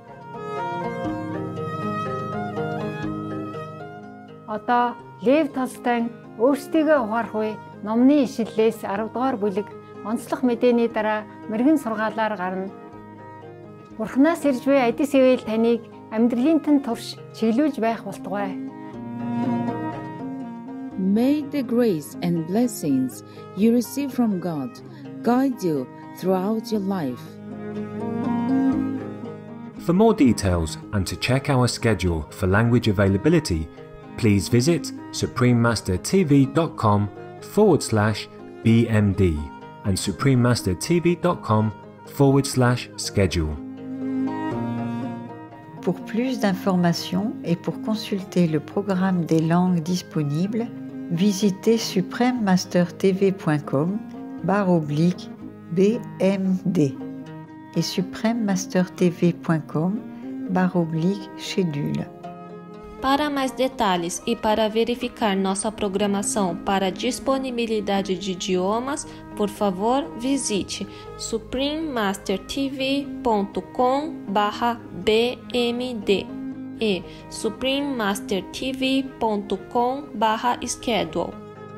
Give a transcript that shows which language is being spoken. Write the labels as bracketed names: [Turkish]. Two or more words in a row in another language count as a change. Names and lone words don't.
[Mongolian] Одоо Лев Толстой өөрсдийгөө ухаарах үе номны ишлэлээс 10 дугаар бүлэг онцлог мэдээний дараа мэрэгэн сургаалаар гарна. Бурханаас ирж буй адис ивэл таныг амьдралын тань турш чиглүүлж байх болтугай. [English] May the grace and blessings you receive from God guide you throughout your life. For more details and to check our schedule for language availability, please visit suprememastertv.com/BMD and suprememastertv.com/schedule. [French] Pour plus d'informations et pour consulter le programme des langues disponibles, visitez suprememastertv.com/BMD et suprememastertv.com/schedule. [Portuguese] Para mais detalhes e para verificar nossa programação para disponibilidade de idiomas, por favor, visite suprememastertv.com/BMD e suprememastertv.com/schedule.